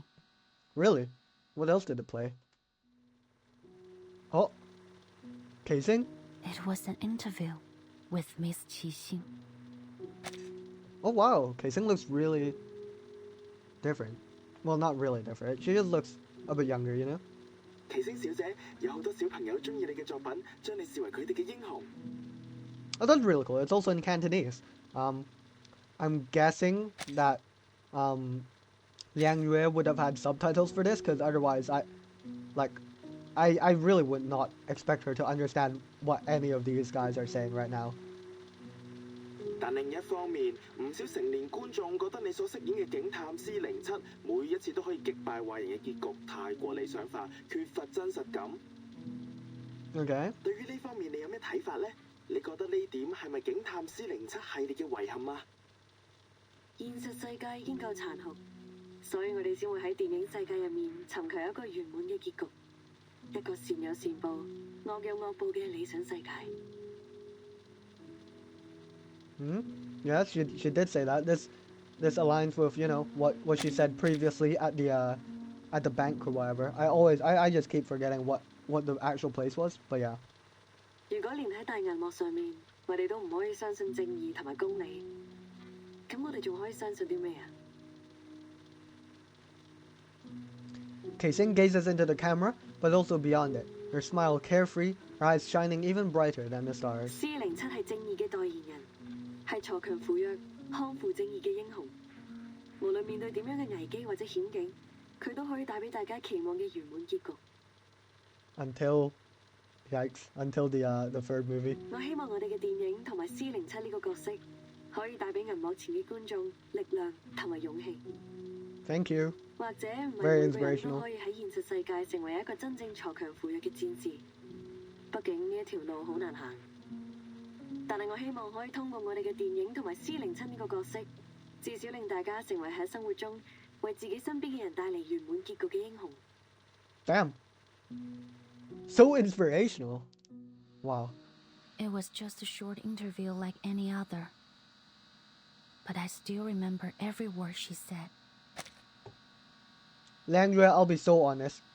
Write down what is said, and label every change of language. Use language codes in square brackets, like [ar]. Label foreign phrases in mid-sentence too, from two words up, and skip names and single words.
[en] Really? What else did it play? Oh, Casing? It was an interview with Miss Qixing. Oh wow, Casing looks really different. Well, not really different. She just looks a bit younger, you know? [yue] 奇星小姐，有好多小朋友中意你嘅作品，將你視為佢哋嘅英雄。 [en] Oh, that's really cool. It's also in Cantonese. I'm guessing that Liang Yue would have had subtitles for this, because otherwise I really would not expect her to understand what any of these guys are saying right now. [yue] 但另一方面，唔少成年觀眾覺得你所飾演嘅警探 C07每一次都可以擊敗壞人嘅結局太過理想化，缺乏真實感。 [en] Okay. [yue] 對於呢方面你有咩睇法呢？你覺得呢點係咪警探 C07系列嘅遺憾啊？現實世界已經夠殘酷，所以我哋先會喺電影世界入面尋求一個圓滿嘅結局，一個善有善報、惡有惡報嘅理想世界。 [en] Yeah, she did say that. This aligns with, you know, what she said previously at the bank or whatever. I just keep forgetting what the actual place was, but yeah. [yue] 如果連喺大銀幕上面，我哋都唔可以相信正義同埋公理，咁我哋仲可以相信啲咩啊？ [en] Casing gazes into the camera, but also beyond it. Her smile carefree, her eyes shining even brighter than the stars. [yue] C07係正義嘅代言人，係鋤強扶弱、匡扶正義嘅英雄。無論面對點樣嘅危機或者險境，佢都可以帶俾大家期望嘅圓滿結局。 [en] Until the third movie. [yue] 我希望我哋嘅電影同埋 C07呢個角色，可以帶俾銀幕前嘅觀眾力量同埋勇氣。 [en] Thank you. [yue] 或者唔係 [en] Very [yue] 每個人 [en] inspirational. [yue] 都可以喺現實世界成為一個真正鋤強扶弱嘅戰士。畢竟呢一條路好難行。但係我希望可以通過我哋嘅電影同埋 C07呢個角色，至少令大家成為喺生活中為自己身邊嘅人帶嚟圓滿結局嘅英雄。 [en] Damn. So inspirational. Wow. It was just a short interview like any other. But I still remember every word she said. Liang Yue, I'll be so honest.